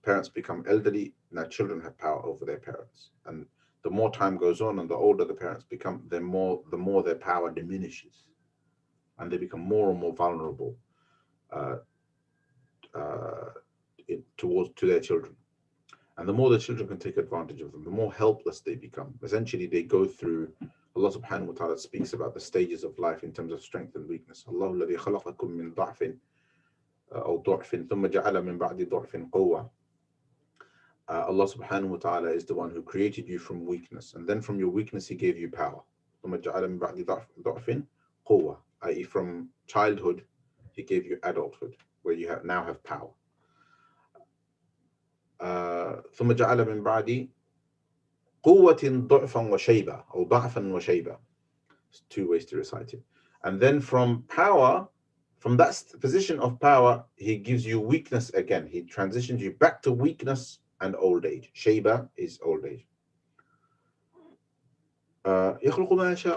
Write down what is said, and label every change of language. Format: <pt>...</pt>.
<en>Parents become elderly. Now children have power over their parents, and the more time goes on, and the older the parents become, the more their power diminishes, and they become more and more vulnerable uh, uh, to their children. And the more the children can take advantage of them, the more helpless they become. Essentially, they go through. Allah subhanahu wa ta'ala speaks about the stages of life in terms of strength and weakness.</en> <ar>Allah الذي خلقكم من ضعف أو ضعف ثم جعل من بعد ضعف قوة.</ar> <en>Allah subhanahu wa ta'ala is the one who created you from weakness, and then from your weakness He gave you power.</en> <ar>ثم جعل من بعد ضعف قوة, i.e.</ar> <en>from childhood He gave you adulthood, where you now have power.</en> <ar>ثم جعل من بعد قوة ضعفا وشيبة أو ضعفا وشيبة.</ar> <en>There's two ways to recite it. And then from power, from that position of power, He gives you weakness again. He transitions you back to weakness and old age. Shayba is old age.</en> <ar>يخلق ما يشاء.</ar>